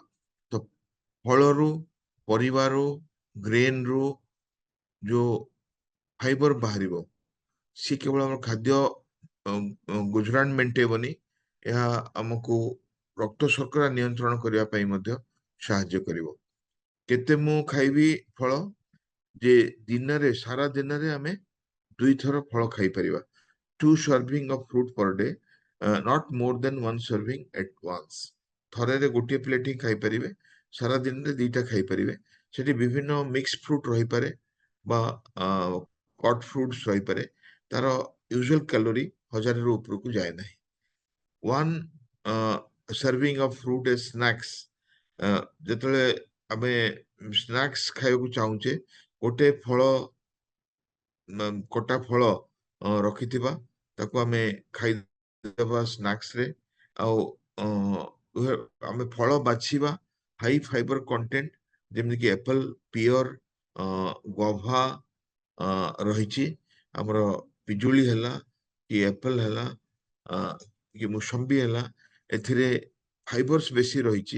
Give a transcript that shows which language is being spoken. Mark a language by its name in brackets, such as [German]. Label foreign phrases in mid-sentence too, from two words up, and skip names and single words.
[Odia] ତ ଫଳରୁ, ପରିବାରୁ, ଗ୍ରେନରୁ ଯୋଉ ଫାଇବର ବାହାରିବ, ସିଏ କେବଳ ଆମର ଖାଦ୍ୟ ଗୁଜରାଣ ମେଣ୍ଟେଇବନି, ଏହା ଆମକୁ ରକ୍ତ ଶର୍କରା ନିୟନ୍ତ୍ରଣ କରିବା ପାଇଁ ମଧ୍ୟ ସାହାଯ୍ୟ କରିବ। କେତେ ମୁଁ ଖାଇବି ଫଳ? ଯେ ଦିନରେ, ସାରା ଦିନରେ ଆମେ 2 ଥର ଫଳ ଖାଇପାରିବା। [English] 2 serving of fruit per day, not more than 1 serving at once. [Odia] ଥରରେ ଗୋଟିଏ ପ୍ଲେଟ୍ ହିଁ ଖାଇପାରିବେ, ସାରା ଦିନରେ 2ଟା ଖାଇପାରିବେ। ସେଠି ବିଭିନ୍ନ [English] mix fruit [Odia] ରହିପାରେ ବା [English] cut fruits [Odia] ରହିପାରେ, ତାର [English] usual calorie [Odia] 1000ରୁ ଉପରକୁ ଯାଏ ନାହିଁ। [English] 1 serving of fruit as snacks, [Odia] ଯେତେବେଳେ ଆମେ ସ୍ନାକ୍ସ ଖାଇବାକୁ ଚାହୁଁଛେ, ଗୋଟେ ଫଳ, କଟା ଫଳ ରଖିଥିବା, ତାକୁ ଆମେ ଖାଇଦେବା ସ୍ନାକ୍ସ ରେ। ଆଉ ଆମେ ଫଳ ବାଛିବା [English] high fiber content, [Odia] ଯେମିତିକି ଆପଲ, ପିୟର, ଗଭା ରହିଛି, ଆମର ପିଜୁଳି ହେଲା କି ଆପଲ ହେଲା, କି ମୁସମ୍ବି ହେଲା, ଏଥିରେ ଫାଇବର୍ସ ବେଶୀ ରହିଛି।